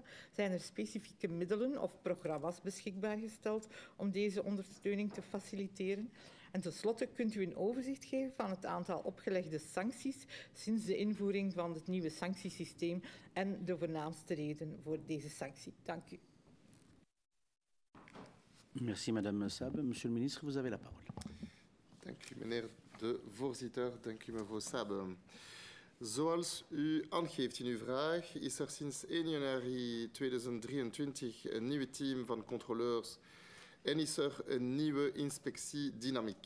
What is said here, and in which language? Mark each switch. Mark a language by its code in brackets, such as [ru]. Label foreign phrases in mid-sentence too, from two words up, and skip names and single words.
[nl] Zijn er specifieke middelen of programma's beschikbaar gesteld om deze ondersteuning te faciliteren? En tenslotte kunt u een overzicht geven van het aantal opgelegde sancties sinds de invoering van het nieuwe sanctiesysteem en de voornaamste reden voor deze sanctie. Dank u. [fr] Merci, Madame Sab. Monsieur le ministre, vous avez la parole. [nl] Dank u, meneer de voorzitter. Dank u, mevrouw Sab. Zoals u aangeeft in uw vraag, is er sinds 1 januari 2023 een nieuw team van controleurs en is er een nieuwe inspectiedynamiek.